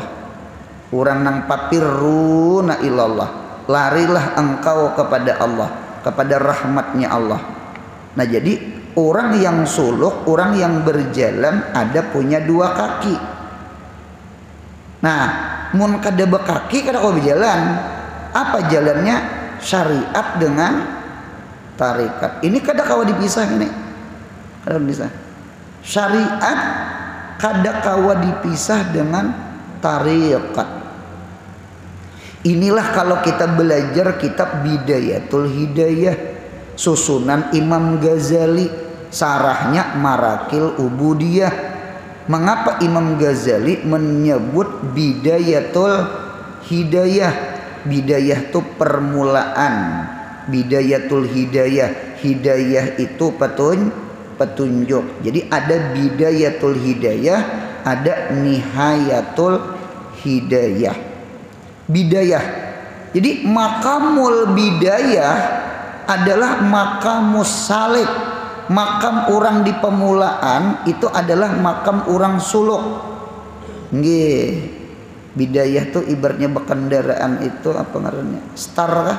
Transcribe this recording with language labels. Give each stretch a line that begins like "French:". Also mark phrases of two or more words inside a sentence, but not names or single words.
Banjar: Orang nang
Arabic: papiruna ilallah,
Banjar: larilah engkau kepada Allah, kepada rahmatnya Allah.
Indonesian: Nah, jadi orang yang suluk, orang yang berjalan ada punya dua kaki. Nah,
Banjar: mun kada bekaki kada kau berjalan. Apa jalannya? Syariat dengan tarikat. Ini kada kau dipisah ini. Kada dipisah. Syariat kada kau dipisah dengan tarikat.
Indonesian: Inilah kalau kita belajar kitab Bidayatul Hidayah susunan Imam Ghazali, sarahnya Marakil Ubudiyah. Mengapa Imam Ghazali menyebut Bidayatul Hidayah? Bidayah itu permulaan, Bidayatul Hidayah, hidayah itu petunjuk. Jadi ada Bidayatul Hidayah, ada Nihayatul Hidayah. Bidayah. Jadi
Arabic: makamul bidayah
Indonesian: adalah
Arabic: makamus salik.
Indonesian: Makam orang di pemulaan itu adalah makam orang suluk. Nggih.
Banjar: Bidayah tuh ibaratnya berkendaraan itu apa ngarannya? Star kah?